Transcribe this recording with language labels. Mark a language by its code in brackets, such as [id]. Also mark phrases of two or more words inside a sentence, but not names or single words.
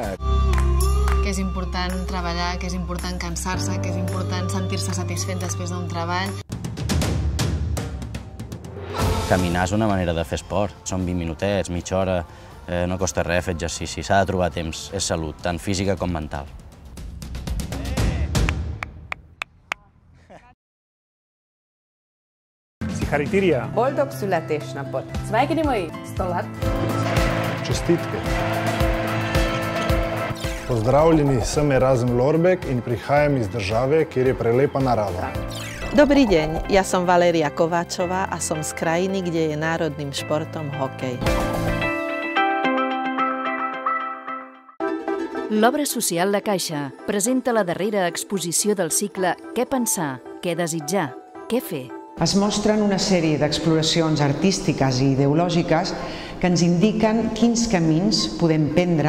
[ca] Que és important treballar, que és important cansar-se, que és important sentir-se satisfet després d'un treball. Caminar és una manera de fer esport. Són 20 minutets, mitja hora, no costa res fer exercici. S'ha de trobar temps, és salut, tant física com mental. Szigharitírja? [hu] Boldog születésnapot! [pl] Cvajgini moji, 100 lat! [sl] Čestitke! Pozdravljeni, sem Erazem Lorbek in prihajam iz države, kjer je prelepa narava. [sk] Dobrý deň, ja som Valéria Kováčová a som z krajiny, kde je národným športom hokej. [ca] L'Obra Social La Caixa presenta la darrera exposició del cicle Què pensar, què desitjar, què fer. Es mostren una sèrie d'exploracions artístiques i ideològiques que ens indiquen quins camins podem prendre.